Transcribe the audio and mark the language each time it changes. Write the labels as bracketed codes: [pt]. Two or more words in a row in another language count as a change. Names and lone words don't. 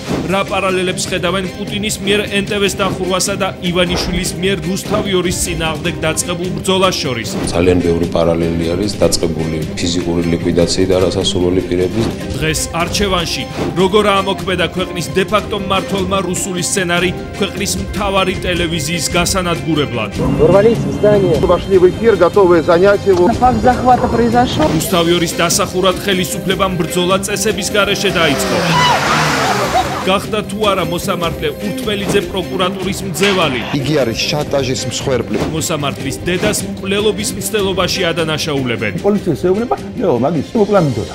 [ka] რა პარალელებს ხედავენ პუტინის მიერ NTV-ს დახურვასა და ივანიშვილის მიერ რუსთავიორის წინააღმდეგ დაწყებულ ბრძოლას შორის. ძალიან ბევრი პარალელი არის დაწყებული ფიზიკური ლიკვიდაციით და არასასურველი პირების. დღეს არჩევანში როგორ ამოქმედა ქვეყნის დე-ფაქტო მმართველმა რუსული სცენარი ქვეყნის მთავარი ტელევიზიის გასანადგურებლად. [ru] Вошли в эфир, готовы занять его. Факт захвата произошел. [ka] რუსთავიორის დასახურად ხელისუფლებამ ბრძოლა წესების გარეშე დაიწყო. გახდა თუ არა მოსამართლე ურთმელიძე პროკურატურის მძევალი. იგი არის შანტაჟის მსხვერპლი. მოსამართლის დედას მკვლელობის მცდელობაში ადანაშაულებენ. პოლიციის ეუბნება, "ნეო, მაგის მოკლა მინდოდა."